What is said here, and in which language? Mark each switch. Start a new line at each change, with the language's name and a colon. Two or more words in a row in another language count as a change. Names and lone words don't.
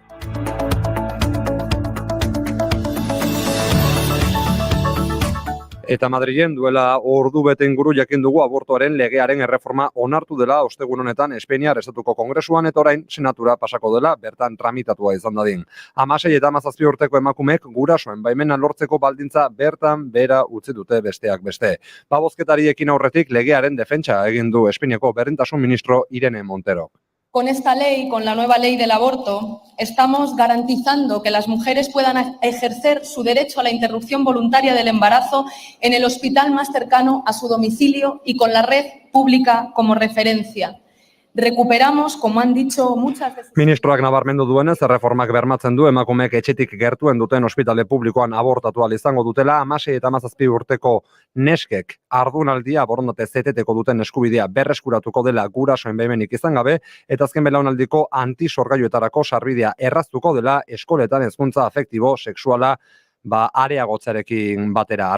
Basque: Eta Madrilen duela ordu bete inguru jakin dugu abortuaren legearen erreforma onartu dela ostegun honetan Espainiar Estatuko Kongresuan eta orain senatura pasako dela bertan tramitatua izan dadin. 16 eta 17 urteko emakumeek gurasoen baimena lortzeko baldintza bertan bera utzi dute besteak beste. Bozketari ekin aurretik legearen defentsa egin du Espainiako berdintasun ministro Irene Montero.
Spanish: Con esta ley, con la nueva ley del aborto, estamos garantizando que las mujeres puedan ejercer su derecho a la interrupción voluntaria del embarazo en el hospital más cercano a su domicilio y con la red pública como referencia. Recuperamos, como han dicho muchas veces...
Basque: Ministroak nabarmendu duenez, erreformak bermatzen du emakumeek etxetik gertuen duten ospitale publikoan abortatu ahal izango dutela, 16 eta 17 urteko neskek ardunaldia borondate zeteteko duten eskubidea berreskuratuko dela gurasoen baimenik izan gabe, eta azken belaunaldiko antisorgailuetarako sarbidea erraztuko dela eskoletan hezkuntza afektibo sexuala areagotzarekin batera.